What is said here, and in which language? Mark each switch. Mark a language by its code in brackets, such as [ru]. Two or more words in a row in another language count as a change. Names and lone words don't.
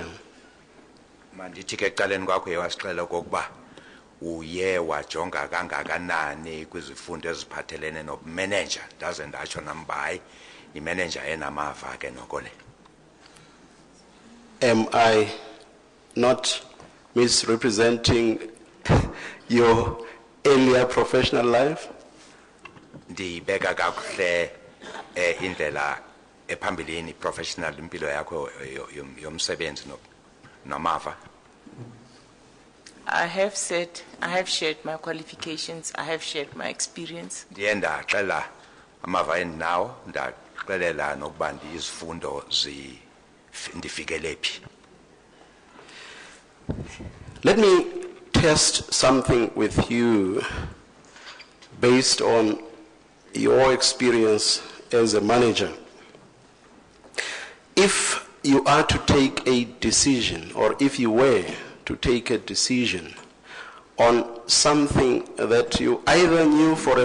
[xh] Mandithi ke ekuqaleni kwakho yewasixela okokuba uye wajonga kangakanani kwizifundo eziphathelene nobumeneja. Ndaze ndatsho namba hayi imanager enamava ke noko le. [en] Am I not misrepresenting your earlier professional life? [xh] Ndibeka kakuhle indlela ephambilini professional impilo yakho yomsebenzi namava. [en] I have shared my qualifications, I have shared my experience. [xh] Ndiye ndaxela amava endinawo ndaxelela nokuba izifundo ndifikele phi. [en] Let me test something with you based on your experience as a manager. If you are to take a decision, or if you were to take a decision on something that you either knew for a